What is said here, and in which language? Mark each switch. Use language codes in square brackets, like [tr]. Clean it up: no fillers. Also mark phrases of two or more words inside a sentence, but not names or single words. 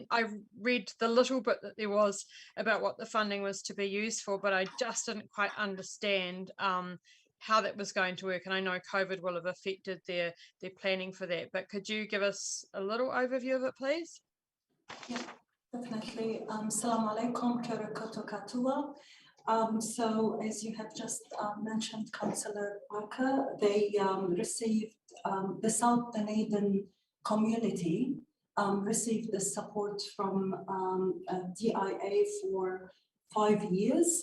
[en] I read the little bit that there was about what the funding was to be used for, but I just didn't quite understand how that was going to work. And I know COVID will have affected their planning for that, but could you give us a little overview of it, please? Yeah, definitely. [ar] السلام عليكم, [mi] kia ora koutou katoa. [en] So as you have just mentioned, Councillor Parker, they received, the South Dunedin community received the support from DIA for 5 years.